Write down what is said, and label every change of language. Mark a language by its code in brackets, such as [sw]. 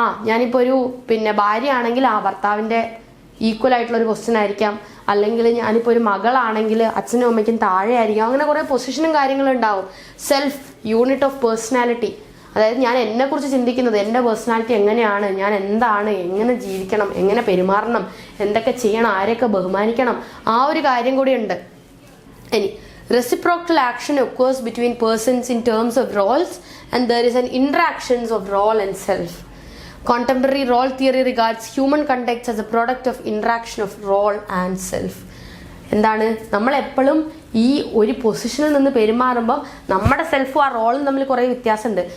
[ml] ഞാനിപ്പോൾ ഒരു ഭാര്യ ആണെങ്കിൽ ഭർത്താവിൻ്റെ ഈക്വൽ ആയിട്ടുള്ള ഒരു പൊസിഷൻ ആയിരിക്കാം, അല്ലെങ്കിൽ ഞാനിപ്പോൾ ഒരു മകളാണെങ്കിൽ അച്ഛനും അമ്മയ്ക്കും താഴെ ആയിരിക്കാം. അങ്ങനെ കുറേ പൊസിഷനും കാര്യങ്ങളും ഉണ്ടാവും. [en] self unit of personality, [ml] അതായത് ഞാൻ എന്നെക്കുറിച്ച് ചിന്തിക്കുന്നത്, എൻ്റെ പേഴ്സണാലിറ്റി എങ്ങനെയാണ്, ഞാൻ എന്താണ്, എങ്ങനെ ജീവിക്കണം, എങ്ങനെ പെരുമാറണം, എന്തൊക്കെ ചെയ്യണം, ആരെയൊക്കെ ബഹുമാനിക്കണം, ആ ഒരു കാര്യം കൂടിയുണ്ട്. [en] ഇനി reciprocal action occurs between persons in terms of roles, and there is an interactions of role and self. Contemporary role theory regards human conduct as a product of interaction of role and self. [ml] എന്താണ്, നമ്മളെപ്പോഴും ഈ ഒരു പൊസിഷനിൽ നിന്ന് പെരുമാറുമ്പോൾ നമ്മുടെ സെൽഫും ആ റോളും തമ്മിൽ കുറേ വ്യത്യാസമുണ്ട്.